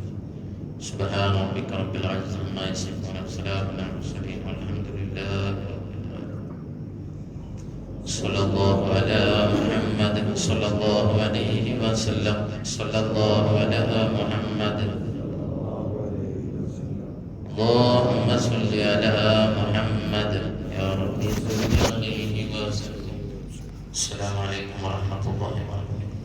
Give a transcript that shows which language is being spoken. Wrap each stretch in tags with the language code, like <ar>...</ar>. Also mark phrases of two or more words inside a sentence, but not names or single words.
<ar>سبحان ربك رب العزة عما يصفون وسلام على المرسلين والحمد لله صلى الله على محمد صلى الله عليه وسلم. صلى الله على محمد. اللهم صل على محمد يا رب صل عليه وسلم. السلام عليكم ورحمة الله وبركاته.</ar>